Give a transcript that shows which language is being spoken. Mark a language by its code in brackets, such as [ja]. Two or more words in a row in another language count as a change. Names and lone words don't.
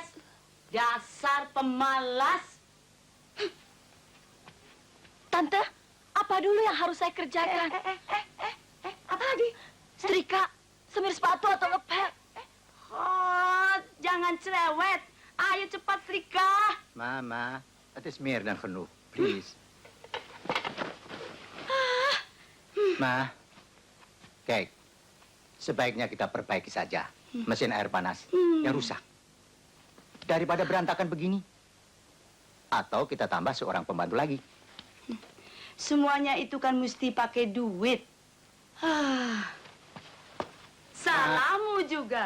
[id] Dasar pemalas. Tante, apa dulu yang harus saya kerjakan? Apa lagi? Setrika, semir sepatu atau ngepel? Oh, jangan cerewet. Ayo cepat setrika. Mama, [nl] het is meer dan genoeg. Please. Ma, kijk. [id] Sebaiknya kita perbaiki saja mesin air panas yang rusak. Daripada berantakan begini. Atau kita tambah seorang pembantu lagi. Semuanya itu kan mesti pakai duit. Salahmu juga.